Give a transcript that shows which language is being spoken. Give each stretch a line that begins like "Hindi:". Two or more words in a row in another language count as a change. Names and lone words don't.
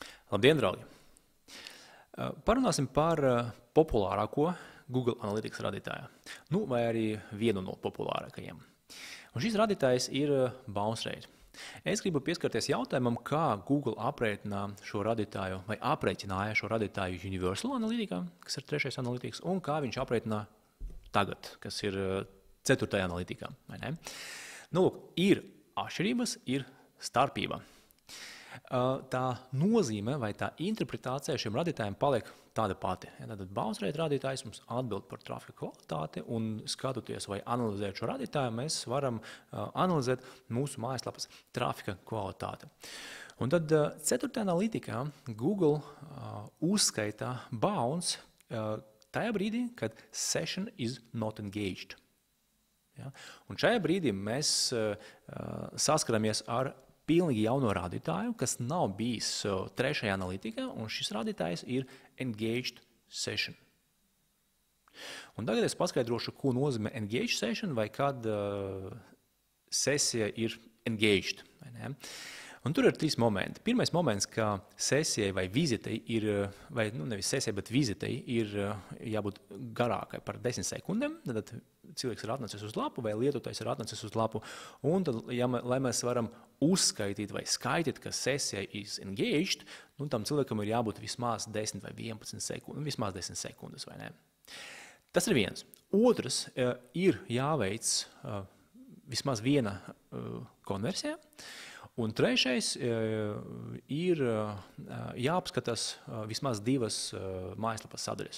Latvian: Labdien, draugi! Parunāsim par populārāko Google Analytics radītāju, vai arī vienu no populārākajiem. Un šis radītājs ir
English: bounce rate.
Latvian: Es gribu pieskarties jautājumam, kā Google aprēķina šo radītāju, vai aprēķināja šo radītāju Universal Analytica, kas ir 3. analytics, un kā viņš aprēķina tagad, kas ir 4. analytikā. Ir atšķirības, ir starpība. Tā nozīme vai tā interpretācija šiem radītājiem paliek tāda pati. Tātad
English: bounce rate
Latvian: radītājs mums atbild par trafika kvalitāti, un skatoties vai analizēt šo radītāju, mēs varam analizēt mūsu mājaslapas trafika kvalitāti. Un tad 4. analītikā Google uzskaita bounce tajā brīdī, kad
English: session is not engaged.
Latvian: Un šajā brīdī mēs saskaramies ar pilnīgi jauno rādītāju, kas nav bijis 3. analītikā, un šis rādītājs ir
English: engaged session.
Latvian: Un tagad es paskaidrošu, ko nozīmē
English: engaged session,
Latvian: vai kad sesija ir engaged. Un tur ir 3 momenti. Pirmais moments, ka sesijai vai vizitei ir, vai nevis sesijai, bet vizitei ir jābūt garākai par 10 sekundēm. Tad cilvēks ir atnācis uz lapu vai lietotājs ir atnācis uz lapu. Un tad, lai mēs varam uzskaitīt vai skaitīt, ka sesija
English: is engaged,
Latvian: tam cilvēkam ir jābūt vismaz 10 vai 11 sekundes, vismaz 10 sekundes, vai ne? Tas ir viens. Otrs ir jāveic vismaz viena konversija. Un trešais ir jāapskatās vismaz 2 mājaslapas sadaļas.